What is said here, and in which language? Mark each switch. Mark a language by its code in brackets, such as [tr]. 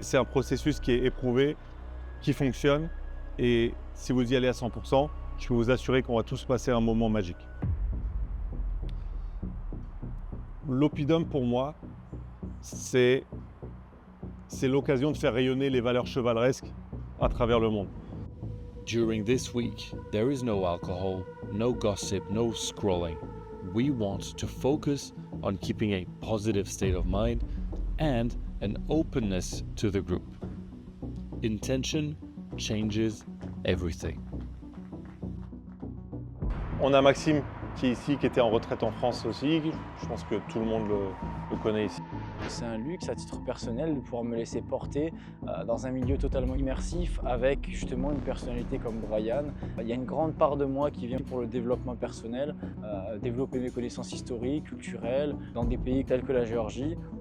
[fr] C'est un processus qui est éprouvé, qui fonctionne. Et si vous y allez à 100%, je peux vous assurer qu'on va tous passer un moment magique. L'Oppidum, pour moi, c'est l'occasion de faire rayonner les valeurs chevaleresques à travers le monde. [en] During this week, there is no alcohol, no gossip, no scrolling. We want to focus on keeping a positive state of mind and an openness to the group. Intention changes everything. [fr] On a Maxime qui est ici, qui était en retraite en France aussi. Je pense que tout le monde le connaît ici. C'est un luxe à titre personnel de pouvoir me laisser porter dans un milieu totalement immersif avec justement une personnalité comme Brian. Il y a une grande part de moi qui vient pour le développement personnel, développer mes connaissances historiques, culturelles, dans des pays tels que la Géorgie.